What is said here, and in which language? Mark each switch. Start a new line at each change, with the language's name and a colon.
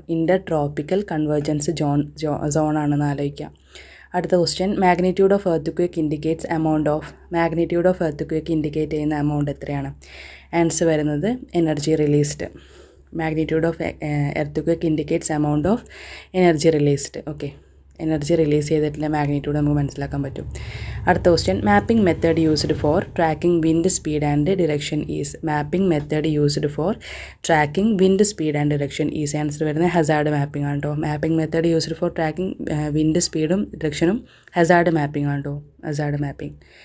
Malayalam: ഇൻ്റർ tropical convergence സോണാണെന്ന് ആലോചിക്കുക.
English: അടുത്ത question, magnitude of earth indicates amount of. Magnitude of earth
Malayalam: indicate ചെയ്യുന്ന amount എത്രയാണ്? Answer വരുന്നത്
English: Energy released. Magnitude of earthquake indicates amount of energy released. Okay.
Malayalam: Energy release ചെയ്തിട്ടുള്ള magnitude നമുക്ക് മനസ്സിലാക്കാൻ പറ്റും. അടുത്ത question,
English: Mapping method used for tracking wind speed and direction is. Mapping method used for tracking wind speed and direction is.
Malayalam: Answer വരുന്നത് Hazard mapping ആണ് കേട്ടോ.
English: mapping method used for tracking wind
Malayalam: സ്പീഡും ഡിറക്ഷനും Hazard mapping ആണ് കേട്ടോ. Hazard mapping.